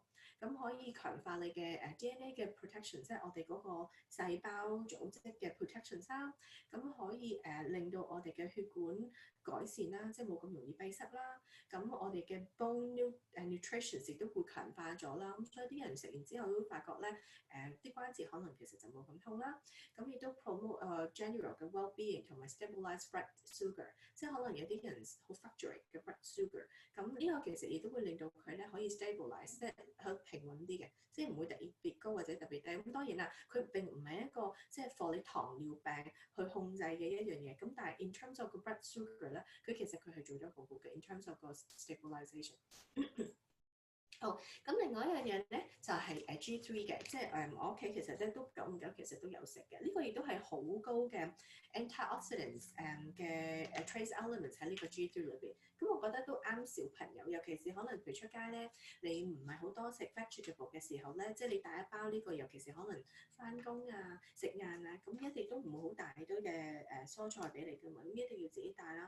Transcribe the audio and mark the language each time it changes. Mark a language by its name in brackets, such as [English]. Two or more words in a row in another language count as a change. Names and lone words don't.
[Cantonese] 咁可以強化你嘅DNA 嘅 protection， 即係我哋嗰個細胞組織嘅 protection 啦。咁可以令到我哋嘅血管改善啦，即係冇咁容易閉塞啦。咁我哋嘅 [English] bone nutrition [Cantonese] 亦都會強化咗啦。咁所以啲人食完之後都發覺咧，啲關節可能其實就冇咁痛啦。咁亦都 [English] promote general [Cantonese] 嘅 well-being 同埋 [English] stabilize blood sugar， [Cantonese] 即係可能有啲人好 fluctuate 嘅 [English] blood sugar。 [Cantonese] 咁呢個其實亦都會令到佢咧可以 stabilize， 即係去平穩啲嘅，即係唔會特別高或者特別低。咁當然啦，佢並唔係一個即係 for 你糖尿病去控制嘅一樣嘢。咁但係 [English] in terms of [Cantonese] 個 [English] blood sugar [Cantonese] 咧，佢其實佢係做得好好嘅 [English] in terms of [Cantonese] 個 stabilization。好，咁另外一樣嘢咧就係G3嘅，即係我屋企其實咧都久唔久其實都有食嘅，呢個亦都係好高嘅 antioxidants 嘅 [English] trace elements [Cantonese] 喺呢個 G3 裏邊，咁我覺得都啱小朋友，尤其是可能譬如出街咧，你唔係好多食 vegetable 嘅時候咧，即係你帶一包呢個，尤其是可能翻工啊、食晏啊，咁一定都唔會好大堆嘅蔬菜俾你㗎嘛，咁一定要自己帶啦。